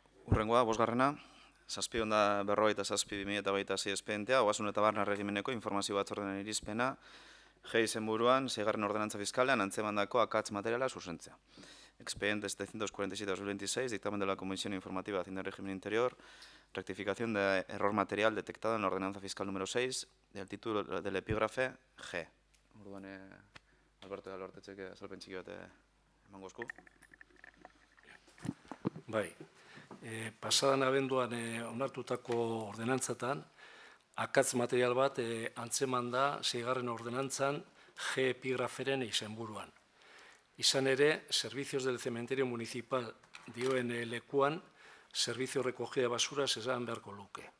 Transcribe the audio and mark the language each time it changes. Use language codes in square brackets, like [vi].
[eu] Hurrengoa, bosgarrena, 7/47/2026 espedientea, Ogasun eta Barne Erregimeneko informazio batzordearen irizpena, G izenburuan, 6. ordenantza fiskalean antzemandako akats materiala zuzentzea. [es] Expediente 747/2026, dictamen de la Comisión Informativa de Hacienda y Régimen Interior, rectificación de error material detectado en la ordenanza fiscal número 6, del título del epígrafe G. [eu] Orduan, Alberto Albertetxek azalpen txiki bat emango esku. Bai. Pasadan abenduan onartutako ordenantzatan, akats material bat antzeman da 6. ordenantzan G epigraferen izenburuan. Izan ere, [es] Servicios del Cementerio Municipal [eu] dioen lekuan, [es] Servicio Recogida de Basuras [eu] esan beharko luke.